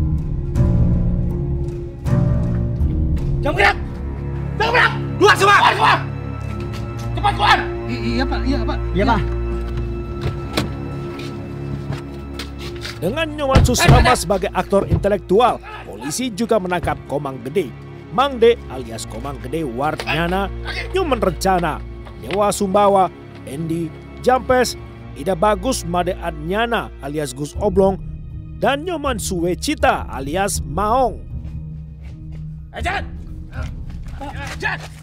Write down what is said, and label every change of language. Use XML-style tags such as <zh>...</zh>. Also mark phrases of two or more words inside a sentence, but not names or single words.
<id>Jangan gerak! Jangan gerak! Keluar semua! Keluar! Cepat keluar! Iya, Pak. Iya, Pak. Iya, Pak. Dengan Nyoman Susrama sebagai aktor intelektual, polisi juga menangkap Komang Gede, Mangde alias Komang Gede Wardnyana, Nyoman Rencana, Dewa Sumbawa, Endi, Jampes, Ida Bagus Made Adnyana alias Gus Oblong, dan Nyoman Suwecita alias Maong. Ajat! Ajat!</id>